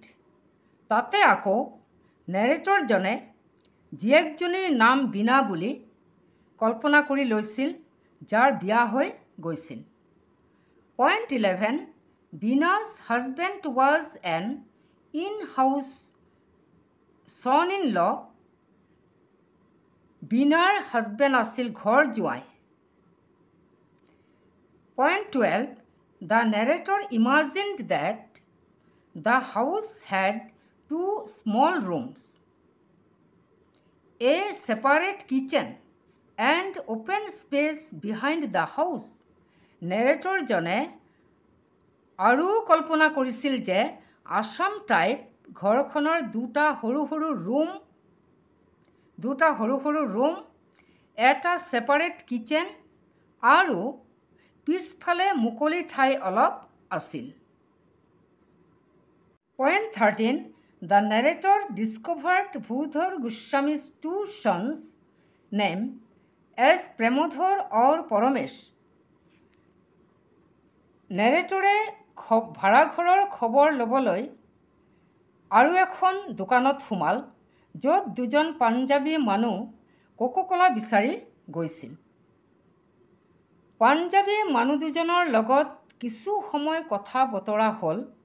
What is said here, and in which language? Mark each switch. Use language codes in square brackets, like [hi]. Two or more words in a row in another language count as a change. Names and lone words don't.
[as] তাতে আকৌ নেৰেটৰজনে জীয়েকজনীৰ নাম বিনা বুলি কল্পনা কৰি লৈছিল যাৰ বিয়া হৈ গৈছিল। [en] Point 11. Bina's husband was an in-house son-in-law. [as] বিনাৰ হাজবেণ্ড আছিল ঘৰ জোঁৱাই। [en] Point 12. The narrator imagined that the house had 2 small rooms, a separate kitchen and open space behind the house. [as] নেৰেটৰজনে আৰু কল্পনা কৰিছিল যে আছাম টাইপ ঘৰখনৰ 2টা সৰু সৰু ৰুম, এটা [en] separate kitchen [as] আৰু পিছফালে মুকলি ঠাই অলপ আছিল। [en] Point 13. The narrator discovered Bhudhar Goswami's two sons named as Premodhar or Paramesh. [as] Narrator ভাড়াঘৰৰ খবৰ ল'বলৈ আৰু এখন দোকানত সোমাল য'ত দুজন পাঞ্জাবী মানুহ কোকোকোলা বিচাৰি গৈছিল। পাঞ্জাবী মানুহ দুজনৰ লগত কিছু সময় কথা বতৰা হ'ল।